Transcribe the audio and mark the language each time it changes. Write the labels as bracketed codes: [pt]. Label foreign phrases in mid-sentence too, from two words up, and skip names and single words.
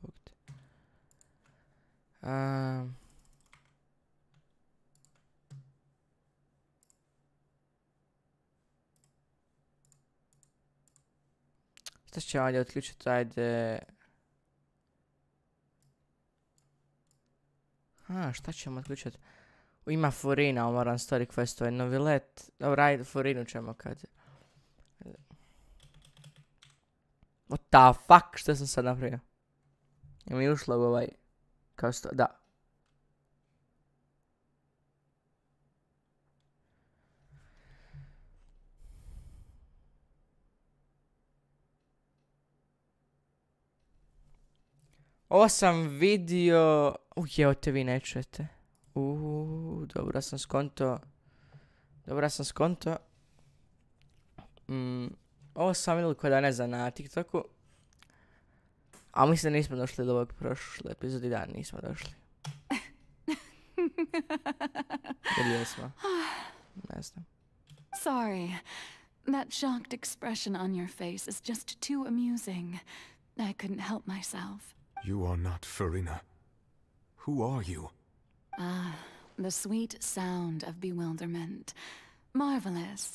[bs] Šta će ovdje otključiti? Ajde. Šta ćemo otključiti? Ima furina, moram [en] story quest, [bs] novi let. Dobro, ajde, furinu ćemo kad... [en] What the fuck? [bs] Što sam sad napravio? Je mi ušlo u ovaj... Kao sto... Da. Ovo sam vidio... Evo te vi ne čujete. Dobro sam skonto. Ovo sam vidio kod ne znam na TikToku. A mislim da nismo došli do ovog prošle epizodi, da nismo došli. Ili jesmo? Ne znam. [en] Sorry. That shocked expression on your face is just too amusing. I couldn't help myself. You are not Farina. Who are you? The sweet sound of bewilderment. Marvelous.